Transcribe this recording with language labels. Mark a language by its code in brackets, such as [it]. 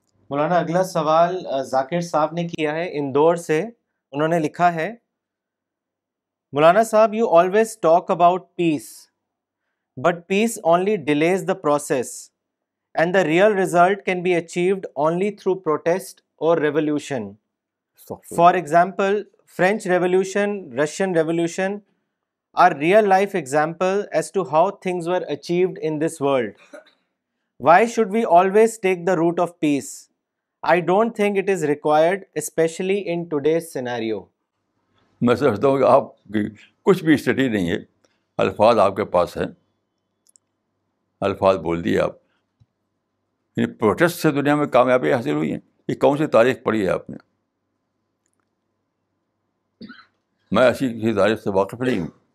[ur] مولانا اگلا سوال ذاکر صاحب نے کیا ہے اندور سے. انہوں نے لکھا ہے مولانا صاحب [en] You always talk about peace but peace only delays the process and the real result can be achieved only through protest اور revolution. For example French revolution, Russian revolution are real life example as to how things were achieved in this world. Why should we always take the route of peace? I don't think it is required, especially in today's scenario. [ur] میں سمجھتا ہوں کہ آپ کی کچھ بھی study نہیں ہے, الفاظ آپ کے پاس ہیں, الفاظ بول دیے آپ. پروٹیسٹ سے دنیا میں کامیابی حاصل ہوئی ہیں, یہ کون سی تاریخ پڑھی ہے آپ نے؟ میں ایسی کسی تاریخ سے واقف نہیں ہوں.